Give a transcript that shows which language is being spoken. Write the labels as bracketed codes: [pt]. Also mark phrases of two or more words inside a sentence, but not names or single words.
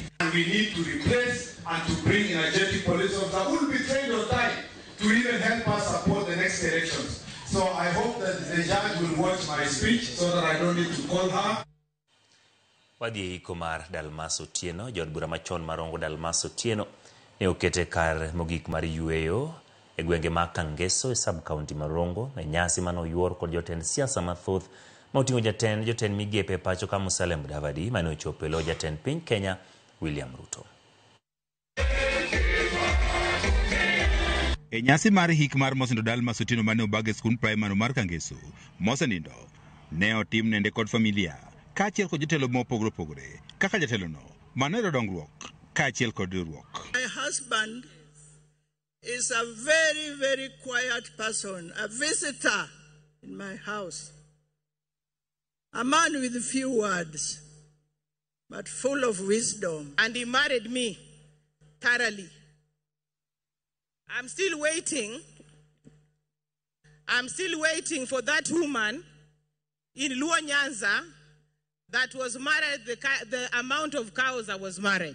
[en] And we need to replace and to bring energetic police officers who will be trained on time to even help us support the next elections. So I hope that the judge will watch my speech so that I don't need to call her. [luo] Wadhi iko mar Dalmas Otieno, jod bura machon marongo Dalmas Otieno ne okete kar mogik mar yueyo e gwenge ma Kangeso e sub-county Marongo na nyasi mano yuor kod jotend siasa mathoth ma oting'o jotend migepe pacho ka Musalia Mudavadi mane ochopo e lo jatend piny Kenya William Ruto. E nyasi mar hik mar Mosindo Dalmas Otieno mane obage skund primary mar Kangeso, Mosenindo ne otim nende kod familia kachiel kod jotelo mopogore opogore kaka jatelo no Manero dongruok kachiel kod riwruok. [en] My husband is a very, very quiet person, a visitor in my house, a man with few words, but full of wisdom. And he married me thoroughly. I'm still waiting for that woman in Luo Nyanza that was married, the amount of cows I was married.